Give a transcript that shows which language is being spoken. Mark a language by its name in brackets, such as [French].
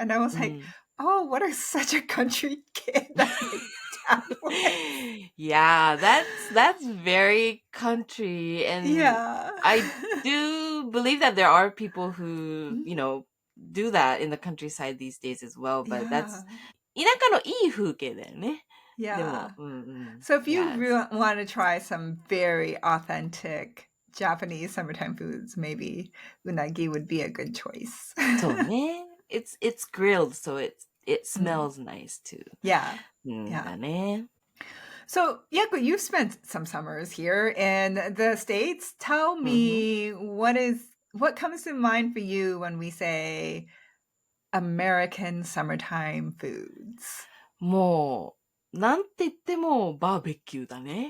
[English] And I was like, oh, what such a country kid that my dad was. Yeah, that's very country. And I do believe that there are people who, do that in the countryside these days as well. But that's [Japanese] 田舎のいい風景だよね。 [English] Yeah. So if you want to try some very authentic Japanese summertime foods, maybe unagi would be a good choice. [Japanese] そうね。 [English] It's grilled, so it smells nice too. Yeah. [Japanese] だね。 [English] So, Yaku, you've spent some summers here in the States. Tell me what comes to mind for you when we say American summertime foods? [Japanese] もう、なんて言ってもバーベキューだね。